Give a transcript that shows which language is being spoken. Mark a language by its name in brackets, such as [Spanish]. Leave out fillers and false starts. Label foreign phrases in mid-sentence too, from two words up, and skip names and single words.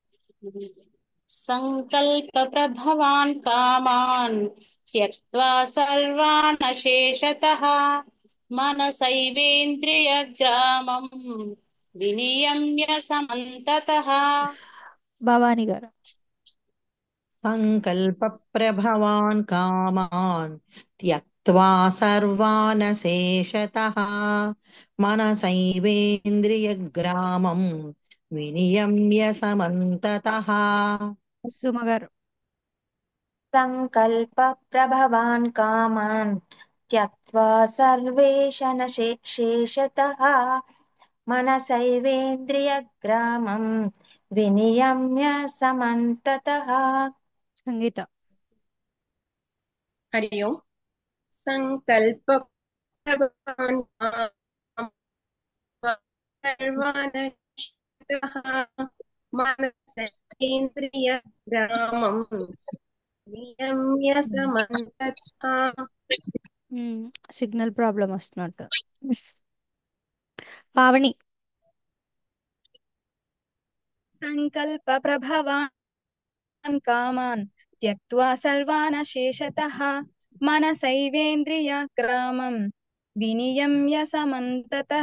[Sanskrit] సంకల్ప ప్రభవాన్ కామాన్ త్యక్త్వా సర్వాన్ అశేషతః మనసైవేంద్రియ గ్రామం వినియమ్య సమంతతః. [Telugu] భవాని గారు. [Sanskrit] सङ्कल्पप्रभवान् कामान् त्यक्त्वा सर्वानशेषतः मनसैवेन्द्रियग्रामं विनियम्य समन्ततः. [Telugu] సుమ గారు. [Sanskrit] సంకల్ప ప్రభవాన్ కామాన్ త్యక్త్వా సర్వేషన శేషతః మనసైవేంద్రియగ్రామం వినియమ్య సమంతతః. [Telugu] సంగీత. [Sanskrit] हरि ओम। संकल्प प्रभवान् सर्वानशेषतः मनसेन्द्रियग्रामं नियम्य समन्ततः. [English] signal problem [Telugu] వస్తున్నట్టు. పావని. [Sanskrit] సంకల్ప ప్రభవాన్ కామాన్ త్యక్త్వా సర్వాన్ శేషతః మనసైవేంద్రియ గ్రామం వినియమ్య సమంతతః.